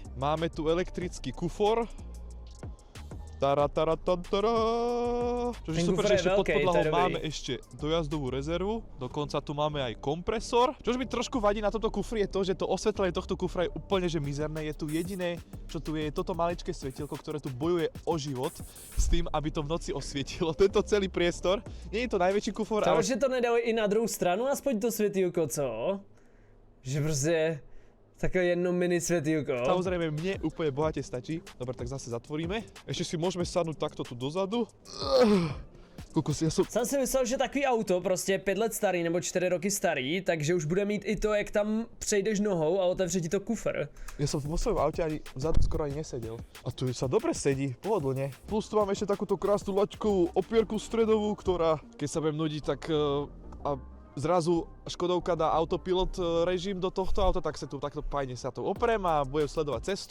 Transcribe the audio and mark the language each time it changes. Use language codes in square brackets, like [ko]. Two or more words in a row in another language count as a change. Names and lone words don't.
[sk] Máme tu elektrický kufor. Čože super, že ešte pod podlahou máme ešte dojazdovú rezervu, dokonca tu máme aj kompresor. Čož mi trošku vadí na tomto kufri je to, že to osvetlenie tohto kufra je úplne že mizerné. Je tu jediné, čo tu je toto maličké svetielko, ktoré tu bojuje o život s tým, aby to v noci osvietilo tento celý priestor. Nie je to najväčší kufor, ale... ale... [cs] že to nedali i na druhou stranu, aspoň to světýlko, co? Že prostě... Také jedno mini světýlko. [sk] Samozrejme, mne úplne bohate stačí. Dobre, tak zase zatvoríme. Ešte si môžeme sadnúť takto tu dozadu. Kokos, ja som... [cs] Jsem si myslel, že takový auto, prostě 5 let starý nebo 4 roky starý, takže už bude mít i to, jak tam přejdeš nohou a otevře ti to kufr. [sk] Ja som vo svojom aute ani vzadu skoro ani nesedel. A tu sa dobre sedí, pohodlne. Plus tu máme ešte takúto krásnu laťkovú opierku stredovú, ktorá, keď sa budem nudiť, tak a zrazu Škodovka dá autopilot režim do tohto auta, tak sa tu takto fajne sa to oprem a budem sledovať cestu.